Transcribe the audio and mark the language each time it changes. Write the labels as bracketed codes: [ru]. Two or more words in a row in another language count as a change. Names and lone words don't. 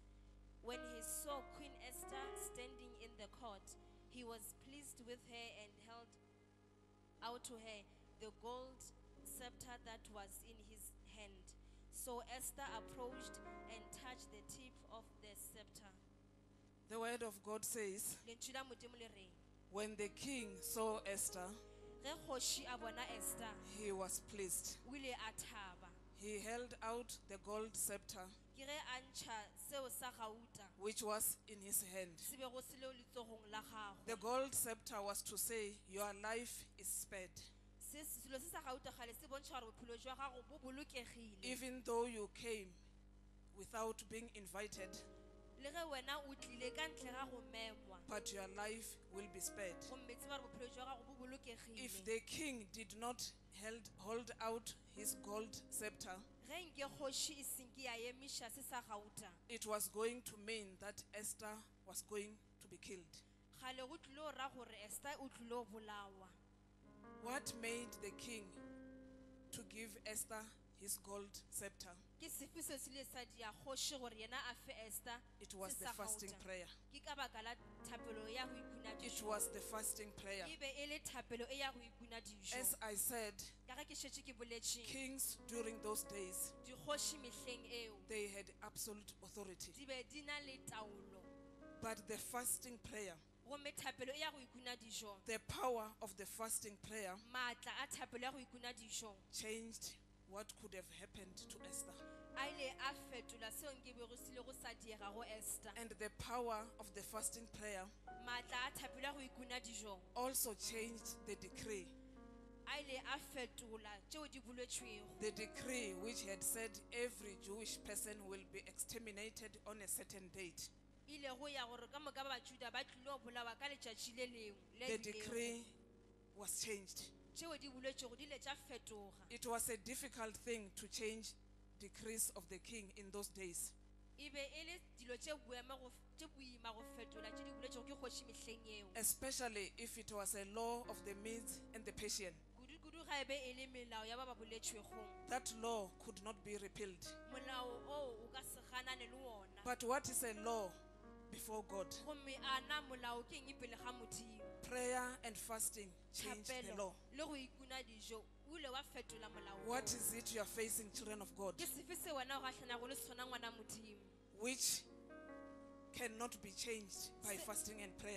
[en] When he saw Queen Esther standing in the court, he was pleased with her and held out to her the gold scepter that was in his hand. So Esther approached and touched the tip of the scepter. The word of God says, [nso] Lentswe la Modimo le reng, [en] when the king saw Esther, [nso] ge kgoši a bona Esther, [en] he was pleased. [nso] o ile a thaba. [en] He held out the gold scepter, [nso] Ke ge a ntšha seo sa gauta, [en] which was in his hand. [nso] se be go se leo letsogong la [en] The [nso] gagwe. [en] gold scepter was to say, your life is spared. [nso] Selo se sa gauta gale se bontšha gore bophelo jwa gago bo bolokegile. [en] Even though you came without being invited, [nso] Le ge wena o tlile ka ntle ga go memwa, [en] but your life will be spared. [nso] gomme tseba gore bophelo jwa gago bo [en] If [nso] bolokegile. [en] the king did not hold out his gold scepter, [nso] Ge nke kgoši e senke ya emiša se sa gauta, [en] it was going to mean that Esther was going to be killed. [nso] Kgale go tlilo ra gore Esther o tlilo bolawa. [en] What made the king to give Esther his gold scepter? [nso] Ke sefe se se ile sa dia kgoši gore yena a fe Esther [en] It was the [nso] se sa [en] fasting [nso] gauta? [en] prayer. [nso] Ke ka baka la thapelo ya go ikuna [en] It [nso] dijo. [en] was the fasting prayer. [nso] E be e le thapelo e ya go ikuna dijo. [en] As I said, [nso] Ka ge ke šetše ke boletše, [en] kings during those days, [nso] dikgoši mehleng eo [en] they had absolute authority. [nso] di be di na le taolo. [en] But the fasting prayer, [nso] Gomme thapelo e ya go ikuna dijo, [en] the power of the fasting prayer [nso] maatla a thapelo ya go ikuna dijo [en] changed what could have happened to Esther. [nso] a ile a fetola seo nke bego se ile go sa diega go Esther. [en] And the power of the fasting prayer [nso] Maatla a thapelo ya go ikuna dijo [en] also changed the decree. [nso] a ile a fetola tšeo di bolwetšwego. [en] The decree which had said every Jewish person will be exterminated on a certain date. [nso] Ile go ya gore ka moka ba Bajuda ba tlilo bolawa ka letšatši le lengwe le [en] The [nso] rilego. [en] decree was changed. [nso] Tšeo di bolwetšego di ile tša fetoga. [en] It was a difficult thing to change decrees of the king in those days. [nso] E be e le dilo tše boima go fetola tše di bolwetšego ke kgoši mehleng eo. [en] Especially if it was a law of the Medes and the Persian. [nso] Kudu ga e be e le melao ya ba ba boletšwegong. [en] That law could not be repealed. [nso] Molao o o ka se ganane le wona. [en] But what is a law before God? [nso] Gomme a na molao ke eng pele ga Modimo? [en] Prayer and fasting changed the law. [nso] Le go ikuna dijo o ile wa fetola molao. [en] What is it you are facing, children of God, [nso] Ke sefe se wena o gahlanago le sona ngwana Modimo? [en] which cannot be changed by fasting and prayer?